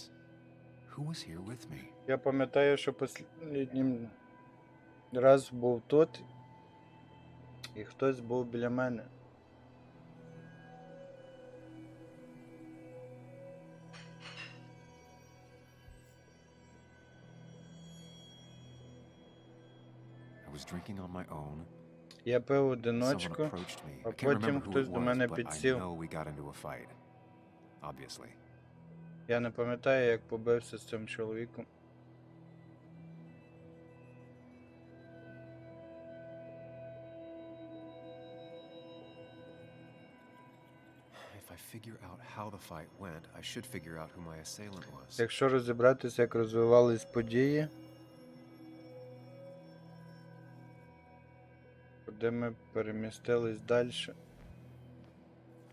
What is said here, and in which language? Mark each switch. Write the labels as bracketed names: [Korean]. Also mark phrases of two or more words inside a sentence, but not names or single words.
[English] Who was here with me? [Ukrainian] Я пам'ятаю, що останній раз був тут, і хтось був біля мене. [English] I was drinking on my own. [Ukrainian] Я пив [English] Someone [Ukrainian] одиночку, [English] approached me. [Ukrainian] а [English] I can't [Ukrainian] потім [English] remember who [Ukrainian] хтось [English] it [Ukrainian] до [English] was, [Ukrainian] мене [English] but I [Ukrainian] підсів. [English] know we got into a fight. Obviously. [Ukrainian] Я не пам'ятаю, як побився з цим чоловіком. [English] If I figure out how the fight went, I should figure out who my assailant was. [Ukrainian] Якщо розібратися, як розвивались події, куди ми перемістились далі.